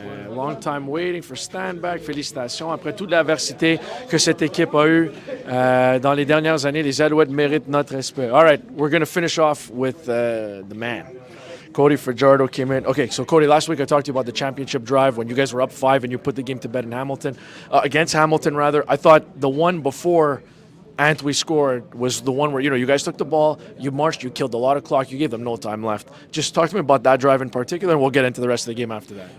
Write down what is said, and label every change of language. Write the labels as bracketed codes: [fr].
[en] Long time waiting for Stanback. [fr] Félicitations. Après toute l'adversité que cette équipe a eue dans les dernières années, les Alouettes méritent notre respect. [en] All right, we're going to finish off with the man. Cody Fajardo came in. Okay, so Cody, last week I talked to you about the championship drive when you guys were up 5 and you put the game to bed in Hamilton, against Hamilton rather. I thought the one before Antwi scored was the one where, you guys took the ball, you marched, you killed a lot of clock, you gave them no time left. Just talk to me about that drive in particular, and we'll get into the rest of the game after that.